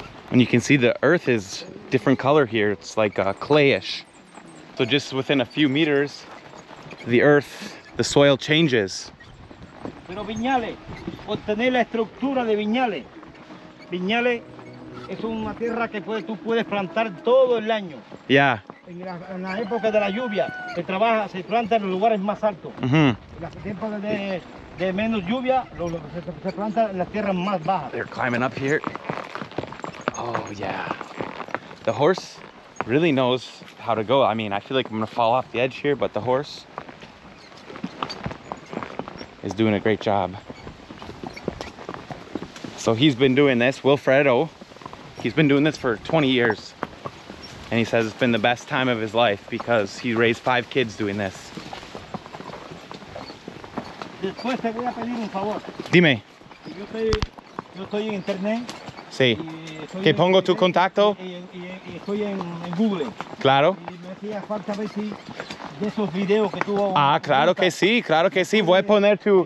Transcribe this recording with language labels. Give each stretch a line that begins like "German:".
English: And you can see the earth is different color here. It's like clayish. So just within a few meters, the earth, the soil changes.
Spanish: Pero Vinales, obtener la estructura de Vinales Vinales es una tierra que tú puedes plantar todo el año.
English: Yeah.
Spanish: En la época de la lluvia se planta en los lugares más altos. En las épocas de menos lluvia se planta en las tierras más bajas.
English: They're climbing up here. Oh yeah. The horse really knows how to go. I mean, I feel like I'm gonna fall off the edge here, but the horse is doing a great job. So he's been doing this, Wilfredo, he's been doing this for 20 years. And he says it's been the best time of his life because he raised 5 kids doing this.
Spanish: Después te voy a pedir un favor. Dime. Yo estoy en internet. Sí. ¿Que pongo tu contacto? Y estoy en Google. Claro. Y me hacía falta ver si de esos videos que tú... Claro que sí, claro que sí. Voy a poner tu...